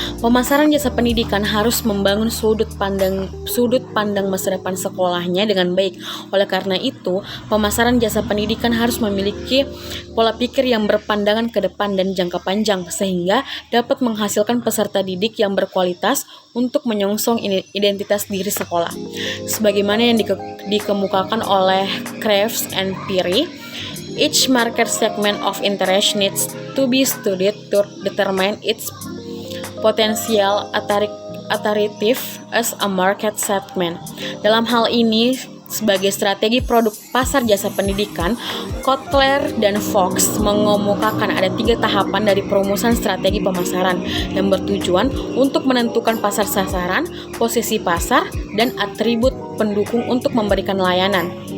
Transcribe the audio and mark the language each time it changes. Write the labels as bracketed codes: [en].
[id] Pemasaran jasa pendidikan harus membangun sudut pandang masa depan sekolahnya dengan baik. Oleh karena itu, pemasaran jasa pendidikan harus memiliki pola pikir yang berpandangan ke depan dan jangka panjang sehingga dapat menghasilkan peserta didik yang berkualitas untuk menyongsong identitas diri sekolah. Sebagaimana yang dikemukakan oleh [en] Crafts and Peary, each market segment of interest needs to be studied to determine its potential attractive as a market segment. [id] Dalam hal ini, sebagai strategi produk pasar jasa pendidikan, Kotler dan Fox mengemukakan ada 3 tahapan dari perumusan strategi pemasaran yang bertujuan untuk menentukan pasar sasaran, posisi pasar, dan atribut pendukung untuk memberikan layanan.